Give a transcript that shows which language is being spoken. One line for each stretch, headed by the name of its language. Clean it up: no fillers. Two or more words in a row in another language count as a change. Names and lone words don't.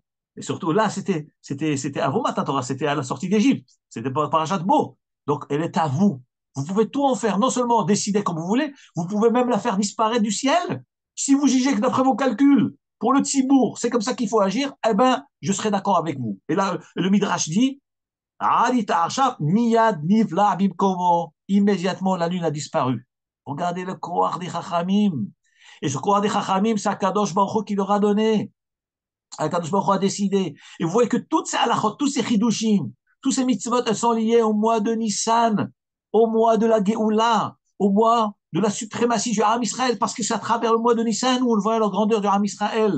French: Et surtout, là, c'était avant Matan Torah, c'était à la sortie d'Égypte. C'était pas Parashat Bo. Donc, elle est à vous. Vous pouvez tout en faire, non seulement décider comme vous voulez, vous pouvez même la faire disparaître du ciel. Si vous jugez que d'après vos calculs, pour le Tzibour, c'est comme ça qu'il faut agir, eh ben, je serai d'accord avec vous. Et là, le Midrash dit,
Hebrew: מיד נבלע במקומו.
French: Immédiatement, la lune a disparu. Regardez le Koach des Chachamim. Et ce Koach des Chachamim, c'est
Hebrew: הקדוש ברוך הוא
French: qui leur a donné.
Hebrew: הקדוש ברוך הוא
French: a décidé. Et vous voyez que toutes ces halachot, tous ces chidushim, tous ces mitzvot, elles sont liées au mois de Nissan, au mois de la Géoula, au mois de la suprématie du
Hebrew: עם ישראל,
French: parce que c'est à travers le mois de Nissan où on voit la grandeur du
Hebrew: עם ישראל.